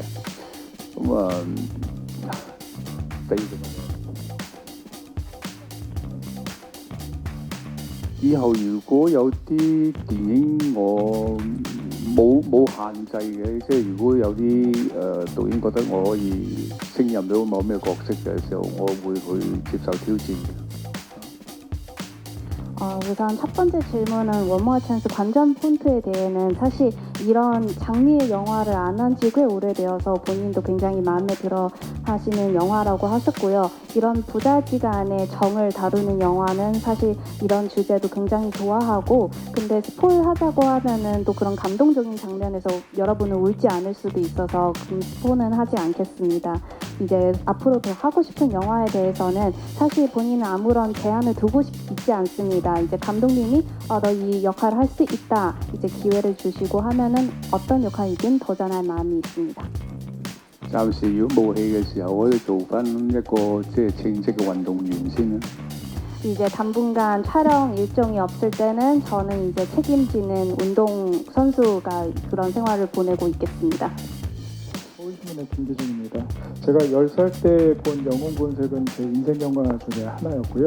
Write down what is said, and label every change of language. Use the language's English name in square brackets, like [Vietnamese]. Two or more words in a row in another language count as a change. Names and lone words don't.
[Cantonese] 咁啊，第二個問題，以後如果有啲電影我冇限制嘅，即係如果有啲導演覺得我可以勝任到某咩角色嘅時候，我會去接受挑戰嘅。 [Korean] 우선 첫 번째 질문은 원모어 찬스 관전 폰트에 대해는 사실 이런 장르의 영화를 안 한 지 꽤 오래되어서 본인도 굉장히 마음에 들어 하시는 영화라고 하셨고요. 이런 부자지간의 정을 다루는 영화는 사실 이런 주제도 굉장히 좋아하고, 근데 스포를 하자고 하면은 또 그런 감동적인 장면에서 여러분은 울지 않을 수도 있어서 스포는 하지 않겠습니다. 이제 앞으로 더 하고 싶은 영화에 대해서는 사실 본인은 아무런 제한을 두고 있지 않습니다. 이제 감독님이 너 이 역할을 할 수 있다, 이제 기회를 주시고 하면은 어떤 역할이든 도전할 마음이 있습니다. [Cantonese] 暫時如果冇戲嘅時候，我哋做翻一個即係稱職嘅運動員先啦。 [Korean] 이제 당분간 촬영 일정이 없을 때는 저는 이제 책임지는 운동 선수가 그런 생활을 보내고 있겠습니다. 서울시민의 김기준입니다. 제가 10살 때 본 영웅본색은 제 인생 영화 중에 하나였고요.